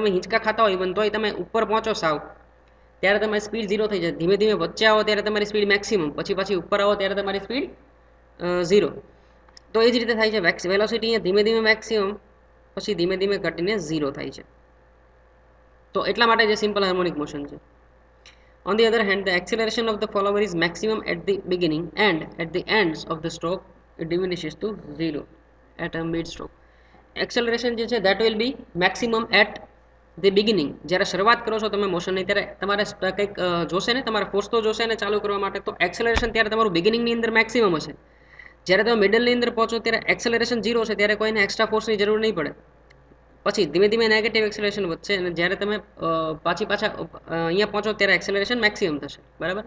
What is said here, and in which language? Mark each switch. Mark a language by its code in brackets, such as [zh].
[gu] તમે હિંચકા ખાતા હોય પણ તોય તમે ઉપર પહોંચો સાવ ત્યારે તમારી સ્પીડ 0 થઈ જાય. ધીમે ધીમે વચ્ચે આવો ત્યારે તમારી સ્પીડ મેક્સિમમ, પછી ઉપર આવો ત્યારે તમારી સ્પીડ 0. તો એ જ રીતે થાય છે. વેલોસિટી અહીંયા ધીમે ધીમે મેક્સિમમ, પછી ધીમે ધીમે ઘટીને 0 થાય છે. તો એટલા માટે જે સિમ્પલ હાર્મોનિક મોશન છે. [en] On the other hand, the acceleration of the follower is maximum at the beginning and at the ends of the stroke it diminishes to 0 at a mid stroke. Acceleration જે છે that will be maximum at the beginning. [gu] જ્યારે શરૂઆત કરો છો તમે મોશનની ત્યારે તમારે કંઈક જોશે ને, તમારે ફોર્સ તો જોશે ને ચાલુ કરવા માટે, તો એક્સેલરેશન ત્યારે તમારું બિગિનિંગની અંદર મેક્સિમમ હશે. જ્યારે તમે મિડલની અંદર પહોંચો ત્યારે એક્સેલરેશન 0 છે, ત્યારે કોઈને એક્સ્ટ્રા ફોર્સની જરૂર નહીં પડે. પછી ધીમે ધીમે નેગેટિવ એક્સેલરેશન વધશે અને જ્યારે તમે પાછા અહીંયા પહોંચો ત્યારે એક્સેલરેશન મેક્સિમમ થશે. બરાબર.